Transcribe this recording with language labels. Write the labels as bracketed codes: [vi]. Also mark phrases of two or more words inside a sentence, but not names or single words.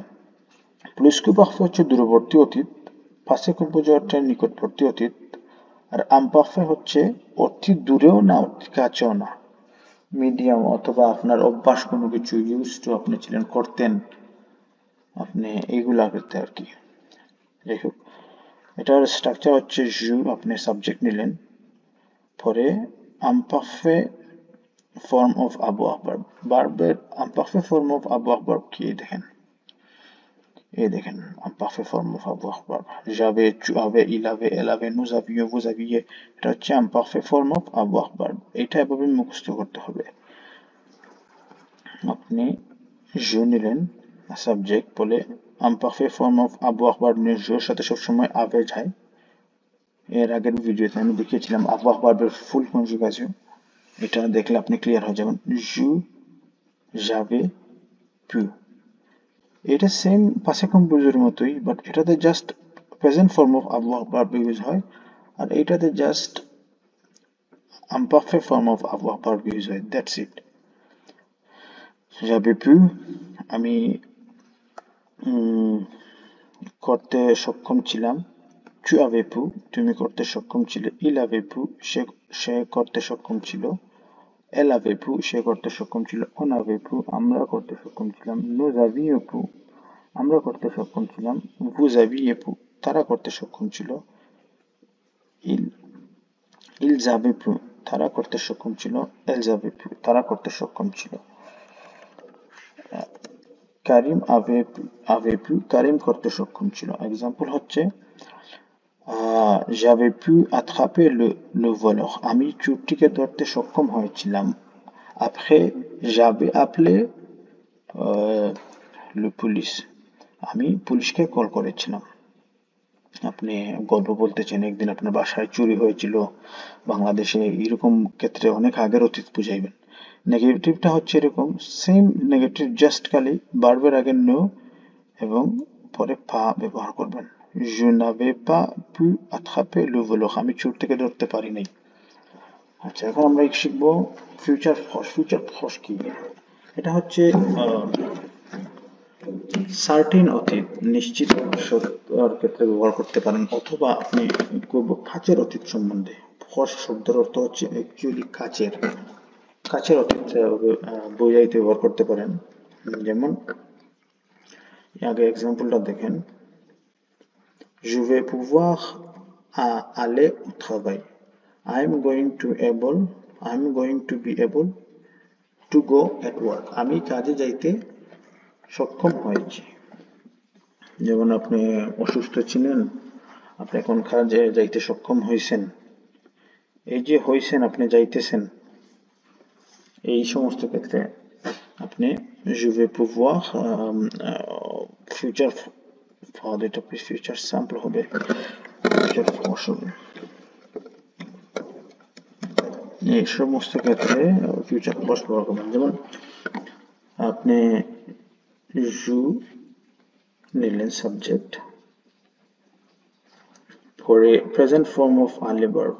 [bn] প্লুস্কু পারফে হচ্ছে দূরবর্তী অতীত, পাসে কম্পোজারটা নিকটবর্তী অতীত, আর আমপারফে হচ্ছে অতি দূরেও না অতি কাছেও না, মিডিয়াম, অথবা আপনার অভ্যাস কোনো কিছু ইউজ টু আপনি ছিলেন, করতেন আপনি, এইগুলা করতে আর কি। যাই হোক, এটার স্ট্রাকচার হচ্ছে জু, আপনি সাবজেক্ট নিলেন, পরে [en] imparfait form of avoir verb, [bn] ভার্বের [en] imparfait form of avoir verb [bn] কি দেখেন, এই দেখেন [en] imparfait form of avoir verb, [fr] j'avais, tu avais, il avait, elle avait, nous avions, vous aviez, [bn] এটা হচ্ছে [en] imparfait form of avoir verb। [bn] এটা এভাবে মুখস্থ করতে হবে। আপনি je নিলেন সাবজেক্ট, বলে [en] imparfait form of avoir verb [bn] নিয়ে je সাথে সবসময় avait যায়, এর আগের ভিডিওতে আমি দেখিয়েছিলাম avoir ভার্বের ফুল কনজুগেশন, এটা দেখলে আপনি ক্লিয়ার হয়ে যাবেন। [fr] জু, j'avais, pu, [bn] এটা সেম পাসে কম্পোজের মতোই, বাট এটাতে জাস্ট [en] present form of avoir [bn] ভার্ব ইউজ হয়, আর এটাতে জাস্ট [en] imperfect form of avoir verb [bn] ইউজ হয়, [en] that's it. [fr] j'avais pu, [bn] আমি করতে সক্ষম ছিলাম। [fr] tu avais pu, [bn] তুমি করতে সক্ষম ছিলে। [fr] il avait pu, [bn] সে করতে সক্ষম ছিল। [fr] elle avait pu, [bn] সে করতে সক্ষম ছিল। [fr] on avait pu, [bn] আমরা করতে সক্ষম ছিলাম। [fr] nous avions pu, [bn] আমরা করতে সক্ষম ছিলাম। [fr] vous aviez pu, [bn] তারা করতে সক্ষম ছিল। [fr] il ils avaient pu, [bn] তারা করতে সক্ষম ছিল। [fr] elles avaient pu, [bn] তারা করতে সক্ষম ছিল। কারিম [fr] avait pu, [bn] কারিম করতে সক্ষম ছিল। এক্সাম্পল হচ্ছে [fr] j'avais pu attraper le voleur, [bn] আমি চোরটিকে ধরতে সক্ষম হয়েছিলাম। [fr] après j'avais appelé le police, [bn] আমি পুলিশকে কল করেছিলাম। আপনি গল্প বলতেছেন একদিন আপনার বাসায় চুরি হয়েছিল বাংলাদেশে, এরকম ক্ষেত্রে অনেক আগের অতীত বুঝাইবেন। নেগেটিভটা হচ্ছে এরকম সেম নেগেটিভ, জাস্ট খালি ভার্বের আগে নো এবং পরে পা ব্যবহার করবেন। [fr] je n'avais pas pu attraper le voleur, [bn] আমি চোর থেকে ধরতে পারি নাই। আচ্ছা, এখন আমরা শিখবো ফিউচার ফর্স। ফিউচার ফর্স কি? এটা হচ্ছে সার্টেন অতীত, নিশ্চিত সত্যর ক্ষেত্রে ব্যবহার করতে পারেন, অথবা আপনি করবো কাছের অতীত সম্বন্ধে। ফর্স শব্দের অর্থ হচ্ছে অ্যাকচুয়ালি কাছের, কাছের অতীত বোঝাইতে ব্যবহার করতে পারেন। যেমন আগে এক্সাম্পলটা দেখেন, [fr] je vais pouvoir aller au travail, [en] I am going to be able to go at work, [bn] আমি কাজে যাইতে সক্ষম হয়েছি। যেমন আপনি অসুস্থ ছিলেন, আপনি এখন কাজে যাইতে সক্ষম হয়েছেন। এই যে হয়েছেন, আপনি যাইতেছেন, এই সমস্ত ক্ষেত্রে আপনি [fr] je vais pouvoir [bn] ফিউচার এটা ফিউচার স্যাম্পল হবে, ফিউচার ফর্স হবে। এই সমস্ত ক্ষেত্রে ফিউচার ফর্স ব্যবহার করবেন। যেমন আপনি you নিলেন সাবজেক্ট, পরে [en] present form of aller verb.